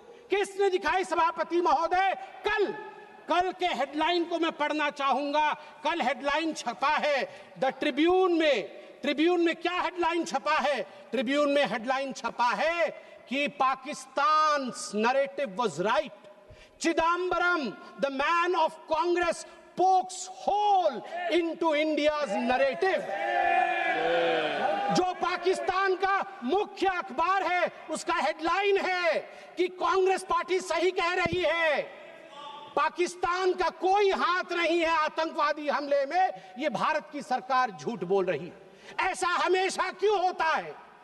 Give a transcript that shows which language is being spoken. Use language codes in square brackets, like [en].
[hi] किसने दिखाई सभापति महोदय? कल के हेडलाइन को मैं पढ़ना चाहूंगा। कल हेडलाइन छपा है द ट्रिब्यून में। ट्रिब्यून में क्या हेडलाइन छपा है? ट्रिब्यून में हेडलाइन छपा है कि पाकिस्तान's [en] narrative was right. Chidambaram, the man of Congress, pokes hole into India's narrative. [hi] जो पाकिस्तान का मुख्य अखबार है, उसका हेडलाइन है कि कांग्रेस पार्टी सही कह रही है, पाकिस्तान का कोई हाथ नहीं है आतंकवादी हमले में, ये भारत की सरकार झूठ बोल रही है। ऐसा हमेशा क्यों होता है